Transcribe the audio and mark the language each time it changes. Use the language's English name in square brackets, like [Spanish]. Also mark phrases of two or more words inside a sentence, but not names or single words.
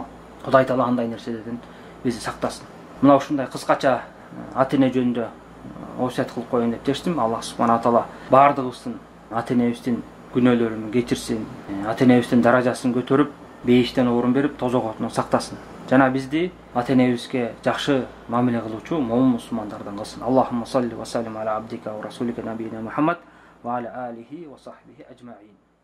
[Kyrgyz] Кудай Таала андай нерселерден бизди сактасын. Мына ушундай кыскача ата эне жөнүндө осуят кылып коеюн деп чечтим. Аллах субхана таала баардыгыбыздын ата энебиздин күнөөлөрүн кечирсин, ата энебиздин даражасын көтөрүп, бейиштен орун берип, тозоготунан сактасын. Жана бизди ата энебизге жакшы мамиле кылуучу момун мусулмандардан кылсын. [Arabic] اللهم صل وسلم على عبدك ورسولك نبينا محمد وعلى آله وصحبه أجمعين.